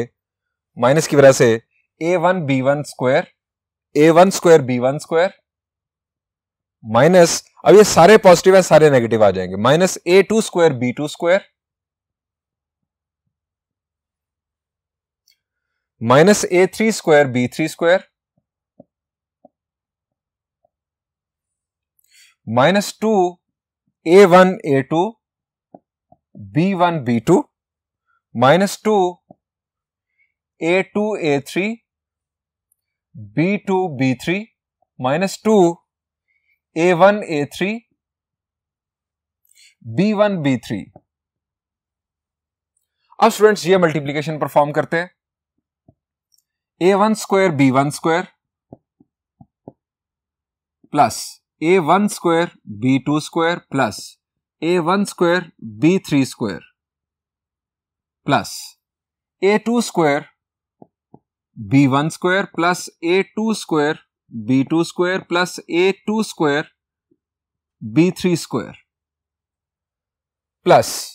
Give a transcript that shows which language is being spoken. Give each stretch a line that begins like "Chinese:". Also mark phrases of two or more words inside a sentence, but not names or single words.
Hindi: माइनस की वजह से
English: A1 B1 square, A1 square B1 square minus,
Hindi: अब ये सारे पॉजिटिव है सारे नेगेटिव आ जाएंगे,
English: minus A2 square B2 square minus A3 square B3 square minus 2 A1 A2 B1 B2 minus 2 A2 A3 B2 B3 minus 2 A1 A3 B1 B3.
Hindi: अब स्टूडेंट्स ये
English: multiplication perform
Hindi: करते हैं।
English: A1 square B1 square plus A1 square B2 square plus A1 square B3 square plus A2 square B1 square plus A2 square B2 square plus A2 square B3 square plus